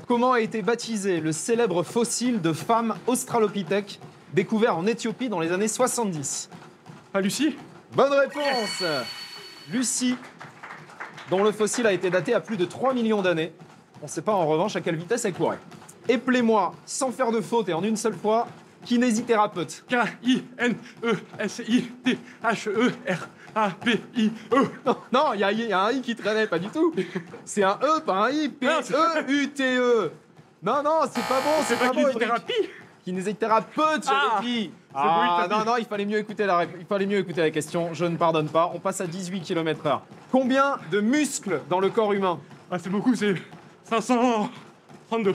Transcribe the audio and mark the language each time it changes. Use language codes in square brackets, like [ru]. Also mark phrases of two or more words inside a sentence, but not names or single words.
[fr] Comment a été baptisé le célèbre fossile de femme australopithèque découvert en Éthiopie dans les années 70? Ah, Lucie? Bonne réponse. Lucie, dont le fossile a été daté à plus de 3 millions d'années. On ne sait pas en revanche à quelle vitesse elle courait. Éplez-moi, sans faire de faute et en une seule fois, kinésithérapeute. K-I-N-E-S-I-T-H-E-R. A-P-I-E. Non, il y a un I qui traînait, pas du tout. C'est un E, pas un I. P-E-U-T-E. Non, c'est pas bon, c'est pas bon. Kinésithérapie. Kinésithérapeute, j'avais dit. Non, il fallait mieux écouter la question. Je ne pardonne pas. On passe à 18 km/h. Combien de muscles dans le corps humain? C'est beaucoup, c'est 532.